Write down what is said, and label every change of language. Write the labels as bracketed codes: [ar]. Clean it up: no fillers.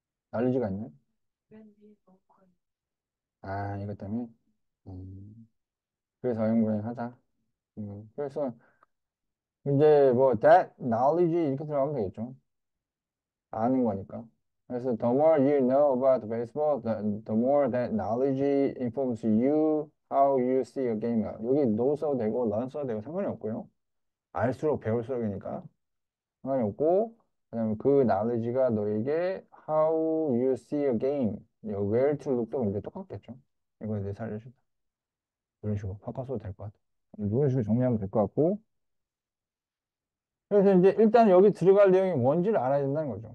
[ko] 난리지가 있네. 맨 위에 넣고. 아, 이것 때문에. 그래서 어영부영 하자. 그래서 이제 뭐 [en] that knowledge [ko] 이렇게 들어가면 되겠죠. 아는 거니까. [en] 그래서 the more you know about baseball, the more that knowledge informs you how you see a game. [ko] 여기 know 써도 되고 learn 써도 되고 상관이 없고요. 알수록 배울수록이니까 상관이 없고 그다음에 그 knowledge가 너에게 [en] how you see a game, where to look [ko] 도 이제 똑같겠죠. 이거 이제 살려준다. 이런 식으로 바꿔서도 될 것 같아. 이런 식으로 정리하면 될 것 같고. 그래서 이제 일단 여기 들어갈 내용이 뭔지를 알아야 된다는 거죠.